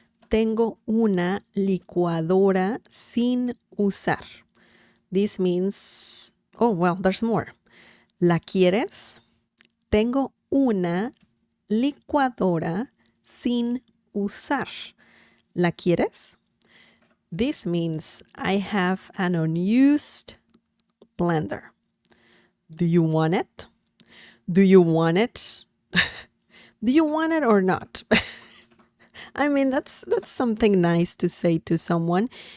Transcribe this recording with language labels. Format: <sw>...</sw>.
<es>Tengo una licuadora sin usar.</es> <en>This means, oh, well, there's more.</en> <es>¿La quieres? Tengo una licuadora sin usar. ¿La quieres?</es> <en>This means I have an unused blender. Do you want it? Do you want it? Do you want it or not? I mean, that's something nice to say to someone</en>